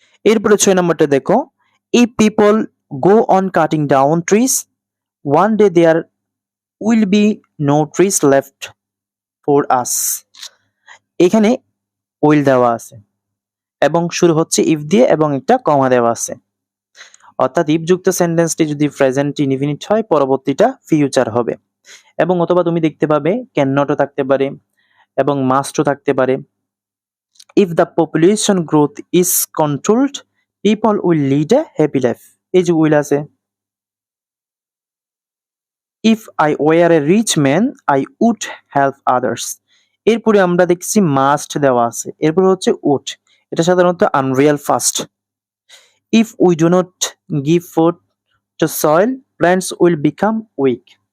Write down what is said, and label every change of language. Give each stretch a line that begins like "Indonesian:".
Bangla: এরপরে 6 নম্বরটা দেখো,
English: if people go on cutting down trees one day there will be no trees left for us,
Bangla: এখানে will দেওয়া আছে এবং শুরু হচ্ছে ইফ দিয়ে এবং একটা কমা দেওয়া আছে। অর্থাৎ ইফ যুক্ত সেন্টেন্সটি যদি প্রেজেন্ট ইনডিফিনিট হয় পরবর্তীটা ফিউচার হবে এবং অথবা তুমি দেখতে পাবে ক্যান নটও থাকতে পারে এবং মাস্টও থাকতে পারে।
English: If the population growth is controlled, people will lead a happy life.
Bangla: এই যে উইল আছে,
English: If I were a rich man I would help others.
Bangla: এরপরে আমরা দেখছি মাস্ট দেওয়া আছে, এরপরে হচ্ছে উড, এটা সাধারণত unreal first.
English: If we do not give food to soil plants will become weak.